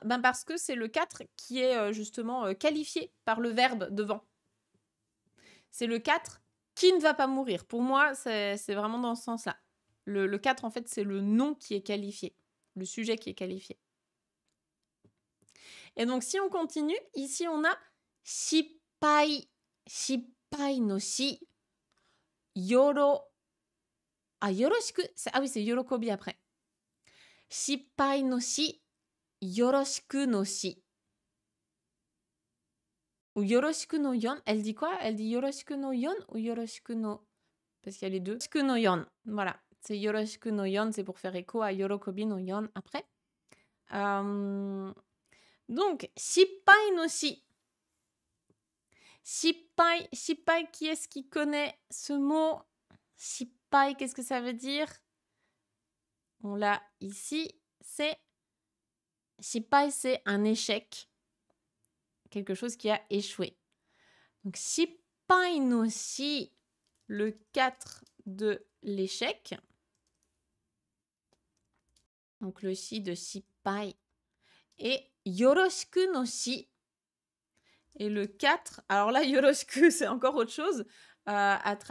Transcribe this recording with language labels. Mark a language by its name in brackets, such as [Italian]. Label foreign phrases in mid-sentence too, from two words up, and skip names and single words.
[French] Ben parce que c'est le 4 qui est justement qualifié par le verbe devant. C'est le 4 qui ne va pas mourir. Pour moi, c'est vraiment dans ce sens-là. Le 4, en fait, c'est le nom qui est qualifié. Le sujet qui est qualifié. Et donc, si on continue, ici, on a shippai. [Japanese] 失敗のし. [French] Yoro. Ah, yoroshiku. Ah oui, c'est yorokobi après. [Japanese] 失敗のし。よろしくのし. Ou よろしくのよん. [French] Elle dit quoi? Elle dit [Japanese] よろしくのよん [French] ou yoroshiku no... Parce qu'il y a les deux. [Japanese] よろしくのよん. [French] Voilà. C'est [Japanese] よろしくのよん. [French] C'est pour faire écho à [Japanese] 喜びのよん [French] après. Donc, [Japanese] 失敗のし. [French] Shippai. Shippai, qui est-ce qui connaît ce mot? Shippai, qu'est-ce que ça veut dire? On l'a ici. C'est... Shippai, c'est un échec. Quelque chose qui a échoué. Donc, [Japanese] 失敗のし, [French] le 4 de l'échec. Donc le si de sippai. Et [Japanese] よろしくのし. [French] Et le 4, alors là, yoroshiku, c'est encore autre chose à traduire.